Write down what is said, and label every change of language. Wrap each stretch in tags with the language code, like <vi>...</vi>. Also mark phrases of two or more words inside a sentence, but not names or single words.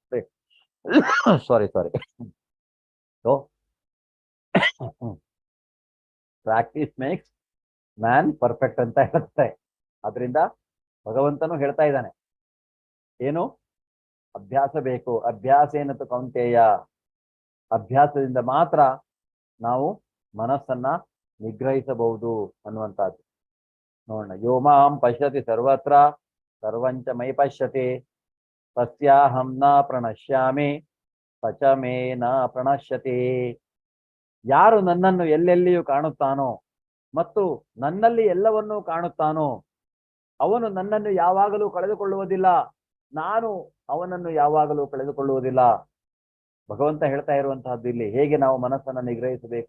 <en>Practice makes man perfect</en> <kn>ಅಂತ ಹೇಳುತ್ತೆ. ಅದರಿಂದ ಭಗವಂತನು ಹೇಳ್ತಾ ಇದ್ದಾನೆ, ಏನು? ಅಭ್ಯಾಸ ಬೇಕು. ಅಭ್ಯಾಸ ಏನಂತ ಕೌಂತೇಯ, ಅಭ್ಯಾಸದಿಂದ ಮಾತ್ರ ನಾವು ಮನಸ್ಸನ್ನ ನಿಗ್ರಹಿಸಬಹುದು ಅನ್ನುವಂಥದ್ದು. ನೋಡೋಣ,</kn> <sa>ಯೋ ಮಾಂ ಪಶ್ಯತಿ ಸರ್ವತ್ರ ಸರ್ವಂಚ ಮೈ ಪಶ್ಯತಿ ತಸ್ಯಾಹಂ ನ ಪ್ರಣಶ್ಯಾಮಿ ಸಚ ಮೇ ನ ಪ್ರಣಶ್ಯತಿ.</sa> <kn>ಯಾರು ನನ್ನನ್ನು ಎಲ್ಲೆಲ್ಲಿಯೂ ಕಾಣುತ್ತಾನೋ ಮತ್ತು ನನ್ನಲ್ಲಿ ಎಲ್ಲವನ್ನೂ ಕಾಣುತ್ತಾನೋ ಅವನು ನನ್ನನ್ನು ಯಾವಾಗಲೂ ಕಳೆದುಕೊಳ್ಳುವುದಿಲ್ಲ, ನಾನು ಅವನನ್ನು ಯಾವಾಗಲೂ ಕಳೆದುಕೊಳ್ಳುವುದಿಲ್ಲ. ಭಗವಂತ ಹೇಳ್ತಾ ಇರುವಂತಹದ್ದು ಇಲ್ಲಿ ಹೇಗೆ ನಾವು ಮನಸ್ಸನ್ನ ನಿಗ್ರಹಿಸಬೇಕು.</kn>